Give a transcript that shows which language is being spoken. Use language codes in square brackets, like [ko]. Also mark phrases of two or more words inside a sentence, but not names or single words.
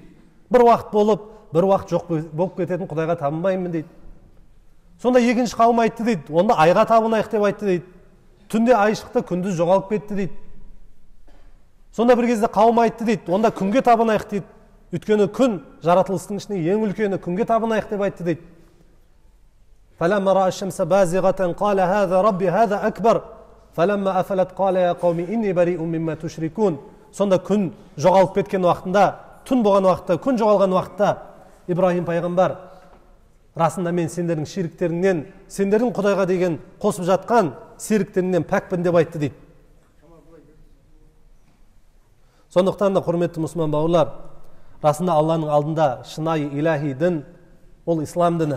[kk] Бір уақыт болып, бір уақыт жоқ болып кететін құдайға табынбаймын дейді. Сонда екінші қауым айтты дейді, онда айға табынайық деп айтты дейді. Түнде ай шықты, күндіз жоғалып кетті дейді. Сонда бір кезде қауым айтты дейді, онда күнге табынайық дейді. Өйткені күн жаратылыстың ішінде ең үлкені, күнге табынайық деп айтты дейді. [ar] فلما رأى الشمس بازغة قال هذا ربي هذا أكبر فلما أفلت قال يا قوم إني بريء مما تشركون. [kk] Сонда күн жоғалып кеткен уақытында, түн болған уақытта, күн жоғалған уақытта Ибрахим пайғамбар расында мен сендердің ширіктеріңнен, сендердің Құдайға деген қосып жатқан серіктеріңнен пәкпін деп айтты дейді. Сондықтан да құрметті мұсылман бауырлар, расында Алланың алдында шынайы илахи дін ол ислам діні.